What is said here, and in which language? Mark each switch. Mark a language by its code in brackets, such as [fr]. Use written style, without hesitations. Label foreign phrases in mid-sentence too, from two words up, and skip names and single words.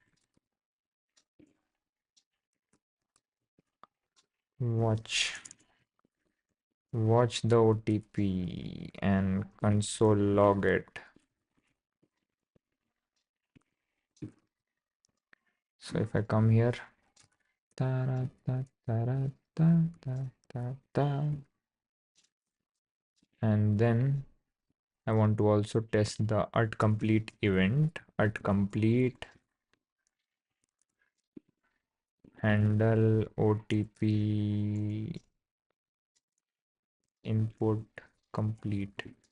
[en] Watch the OTP and console log it. So if I come here, ta -ra -ta -ta -ra -ta -ta -ta -ta, and then I want to also test the at complete event, at complete handle OTP input complete.